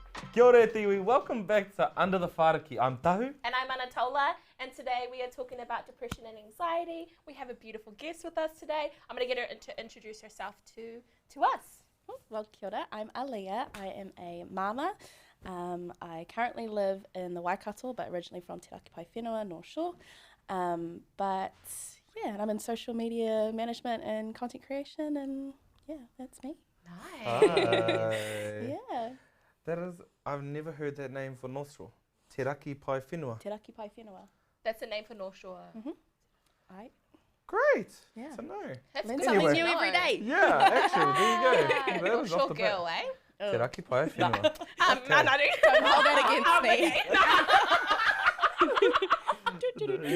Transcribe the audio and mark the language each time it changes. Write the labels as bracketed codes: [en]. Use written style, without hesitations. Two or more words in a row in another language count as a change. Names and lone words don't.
[mi] Kia ora e tiwi. [en] Welcome back to Under the Whāriki. I'm Tahu. And I'm Anatola, and today we are talking about depression and anxiety. We have a beautiful guest with us today. I'm going to get her to introduce herself to us. Well, [mi] kia ora. [en] I'm Aaliyah. I am a mama. I currently live in the Waikato, but originally from Te Raki Pai Whenua, North Shore. But yeah, and I'm in social media management and content creation, and yeah, that's me. Nice. Yeah. That is, I've never heard that name for North Shore. Te Raki Pai Whenua. Te Raki Pai Whenua. That's the name for North Shore. Right. Great. Yeah. To know. That's Learn good. something Anyway. new every day. Yeah, actually, there you go. That North was Shore off the bat. girl, eh? Te Raki Pai Whenua. No, Don't hold that against me.